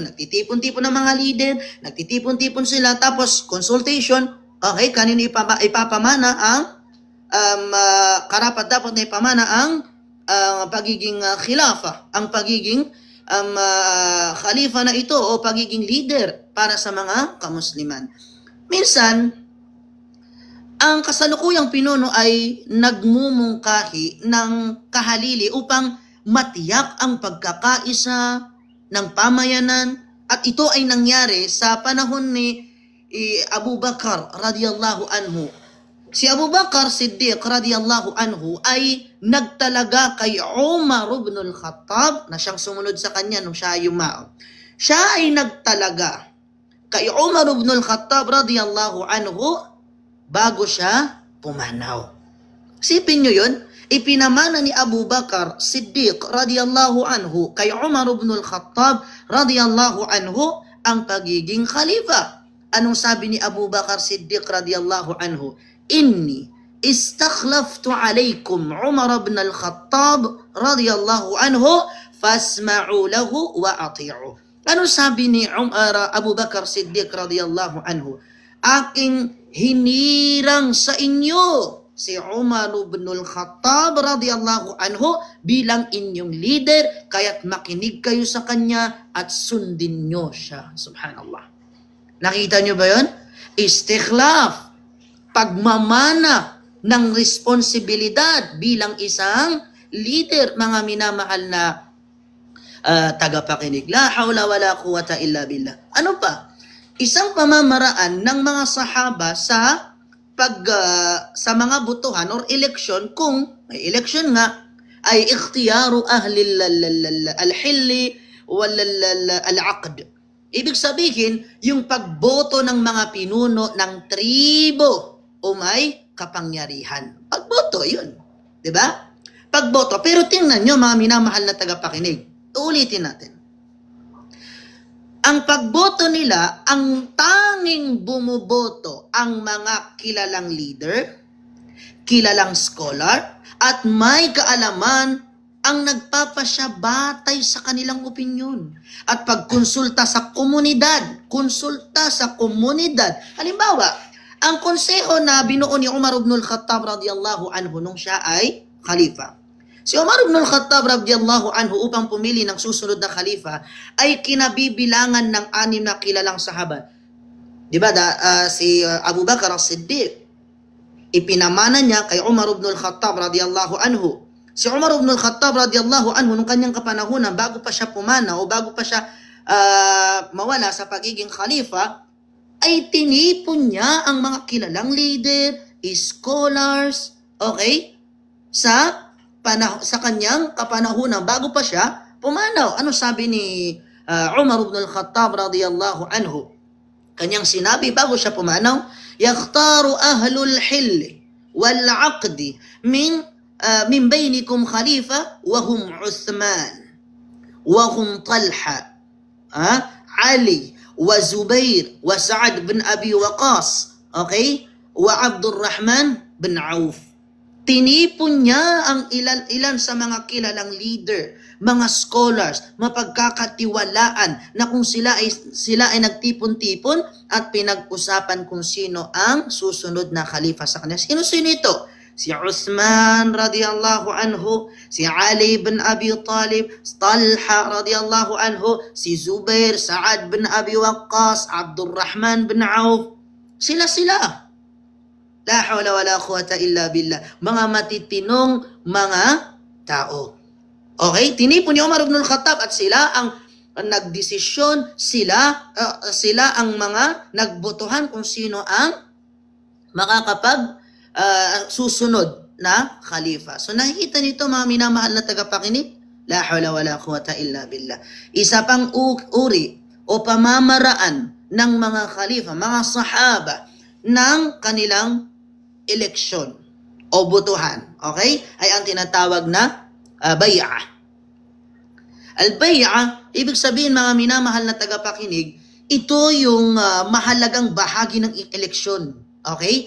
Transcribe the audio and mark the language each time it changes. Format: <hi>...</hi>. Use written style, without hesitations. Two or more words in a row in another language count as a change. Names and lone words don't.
<tl>Nagtitipon-tipon ng mga leader, nagtitipon-tipon sila, tapos</tl> <en>consultation, okay,</en> <tl>kanino ipapamana ang karapat-dapat na ipamana ang pagiging khilafa, ang pagiging khalifa na ito o pagiging leader para sa mga kamusliman. Minsan, Ang kasalukuyang pinuno ay nagmumungkahi ng kahalili upang matiyak ang pagkakaisa ng pamayanan, at ito ay nangyari sa panahon ni Abu Bakar</tl> <ar>رضي الله عنه.</ar> <tl>Si Abu Bakar Siddiq</tl> <ar>رضي الله عنه</ar> <tl>ay nagtalaga kay Umar ibn al-Khattab na siyang sumunod sa kanya nung siya ay yumao. Siya ay nagtalaga kay Umar ibn al-Khattab</tl> <ar>رضي الله عنه</ar> <tl>bago siya pumanaw. Sipin nyo yun, ipinamana ni Abu Bakar Siddiq</tl> <ar>رضي الله عنه</ar> <tl>kay Umar ibn al-Khattab</tl> <ar>رضي الله عنه</ar> <tl>ang pagiging khalifa. Anong sabi ni Abu Bakar Siddiq</tl> <ar>رضي الله عنه? إني استخلفت عليكم عمر بن الخطاب رضي الله عنه فاسمعوا له وأطيعوا.</ar> <tl>Ano sabi ni Abu Bakar Siddiq</tl> <ar>رضي الله عنه?</ar> <tl>Aking hinirang sa inyo si Umar ibn al-Khattab</tl> <ar>رضي الله عنه</ar> <tl>bilang inyong leader, kaya't makinig kayo sa kanya at sundin nyo siya. Subhanallah. Nakita nyo ba yun? Istikhlaf, pagmamana ng responsibilidad bilang isang leader, mga minamahal na tagapakinig.</tl> <ar>لا حول ولا قوة إلا بالله.</ar> <tl>Ano pa? Isang pamamaraan ng mga sahaba sa sa mga butuhan or eleksyon, kung may eleksyon nga, ay</tl> <ar>اختيار أهل الحل والعقد.</ar> <tl>Ibig sabihin, yung pagboto ng mga pinuno ng tribo o may kapangyarihan. Pagboto, yun. Diba? Pagboto. Pero tingnan nyo, mga minamahal na tagapakinig. Uulitin natin. Ang pagboto nila, ang tanging bumuboto ang mga kilalang leader, kilalang scholar, at may kaalaman ang nagpapasya batay sa kanilang opinyon. At pagkonsulta sa komunidad, Halimbawa, ang konseho na binuo ni Umar ibn al-Khattab</tl> <ar>رضي الله عنه</ar> <tl>nung siya ay khalifa. Si Umar ibn al-Khattab</tl> <ar>رضي الله عنه</ar> <tl>upang pumili ng susunod na khalifa ay kinabibilangan ng 6 na kilalang sahaba. Diba? Si Abu Bakar as-Siddiq, ipinamana niya kay Umar ibn al-Khattab</tl> <ar>رضي الله عنه.</ar> <tl>Si Umar ibn al-Khattab</tl> <ar>رضي الله عنه</ar> <tl>nung kanyang kapanahunan, bago pa siya pumana o bago pa siya mawala sa pagiging khalifa, ay tinipon niya ang mga kilalang</tl> <en>leader, scholars, okay?</en> <tl>Sa kanyang kapanahunan bago pa siya pumanaw. Ano sabi ni Umar ibn al-Khattab</tl> <ar>رضي الله عنه?</ar> <tl>Kanyang sinabi bago siya pumanaw,</tl> <ar>يختار أهل الحل والعقد من بينكم خليفة وهم عثمان وهم طلحة علي وزبير وسعد بن أبي وقاص okay? وعبد الرحمن بن عوف.</ar> <tl>Tinipon niya ang ilan sa mga kilalang leader, mga scholars, mapagkakatiwalaan na kung sila ay nagtipon-tipon at pinag-usapan kung sino ang susunod na khalifa sa kanila. Sino ito? Si Uthman</tl> <ar>رضي الله عنه,</ar> <tl>si Ali bin Abi Talib, Talha</tl> <ar>رضي الله عنه,</ar> <tl>si Zubair, Sa'ad bin Abi Waqqas, Abdurrahman bin Auf. Sila.</tl> <ar>لا حول ولا قوة إلا بالله.</ar> <tl>Mga matitinong mga tao. Okay? Tinipon ni Umar ibn al-Khattab at sila ang nagdesisyon, sila ang mga nagbotohan kung sino ang makakapag susunod na khalifa. So nakikita nito mga minamahal na tagapakinig.</tl> <ar>لا حول ولا قوة إلا بالله.</ar> <tl>Isa pang uri o pamamaraan ng mga khalifa, mga sahaba ng kanilang eleksyon o botohan, okay? Ay ang tinatawag na bay'ah. Al-bay'ah, ibig sabihin mga minamahal na tagapakinig, ito yung mahalagang bahagi ng eleksyon, okay?</tl>